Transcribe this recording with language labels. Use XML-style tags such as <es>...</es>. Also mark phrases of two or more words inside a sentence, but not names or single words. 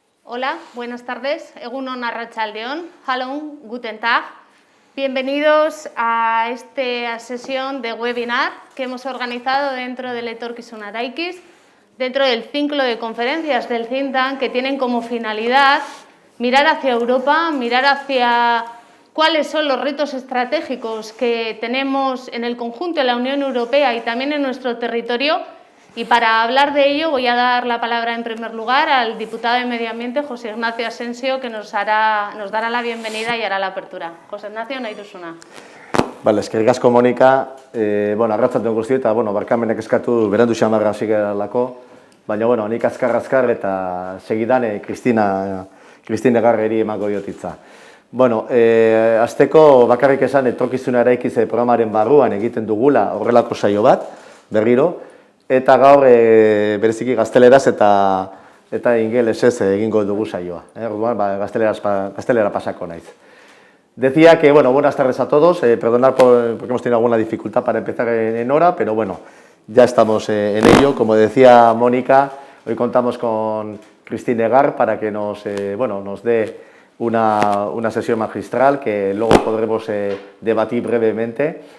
<es>Hola, buenas tardes.</es> <eu>Egunon arratsaldeon.</eu> <de>Hallo, guten Tag.</de> <es>Bienvenidos a esta sesión de webinar que hemos organizado dentro del Etorkizun Araikiz, dentro del ciclo de conferencias del</es> <en>think tank</en> <es>que tienen como finalidad mirar hacia Europa, mirar hacia cuáles son los retos estratégicos que tenemos en el conjunto de la Unión Europea y también en nuestro territorio. Y para hablar de ello voy a dar la palabra en primer lugar al diputado de Medio Ambiente, José Ignacio Asensio, que nos dará la bienvenida y hará la apertura.</es> <eu>José Ignacio, nahi duzuna. Vale, eskerrik asko Monika, arratsaldeon guztioi eta barkamenak eskatu berandu xamarra hasi garelako, baina nik azkar eta segidan Christiane Eggerri emango diot hitza. Hasteko bakarrik esan Etorkizun Araikiz programaren barruan egiten dugula horrelako saio bat, berriro, eta gaur bereziki gazteleraz eta ingelesez egingo dugu saioa. Orduan, gaztelera pasako naiz.</eu> <es>Decía que, buenas tardes a todos, perdonad porque hemos tenido alguna dificultad para empezar en hora, pero ya estamos en ello. Como decía Mónica, hoy contamos con Christiane Egger para que nos dé una sesión magistral que luego podremos debatir brevemente.</es>